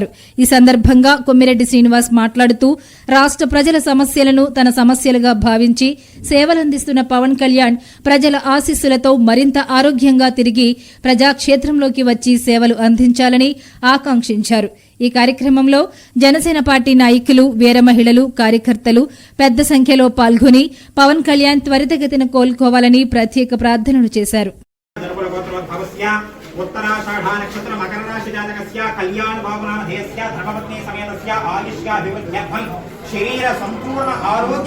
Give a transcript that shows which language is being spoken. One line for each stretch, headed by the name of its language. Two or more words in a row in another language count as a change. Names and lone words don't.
Telugu: ఈ సందర్భంగా కొమ్మిరెడ్డి శ్రీనివాస్ మాట్లాడుతూ రాష్ట ప్రజల సమస్యలను తన సమస్యలుగా భావించి సేవలందిస్తున్న పవన్ కళ్యాణ్ ప్రజల ఆశీస్సులతో మరింత ఆరోగ్యంగా తిరిగి ప్రజాక్షేత్రంలోకి వచ్చి సేవలు అందించాలని ఆకాంక్షించారు. ఈ కార్యక్రమంలో జనసేన పార్టీ నాయకులు, వీర మహిళలు, కార్యకర్తలు పెద్ద సంఖ్యలో పాల్గొని పవన్ కళ్యాణ్ త్వరితగతిన కోలుకోవాలని ప్రత్యేక ప్రార్థనలు చేశారు.
Sanskrit: उत्तराषाढ़ा नक्षत्र मकर राशि जातकस्य कल्याण भावनामधेयस्य धर्मपत्नी समेतस्य आयुष्याभिवृद्ध्यर्थं शरीर संपूर्ण आरोग्य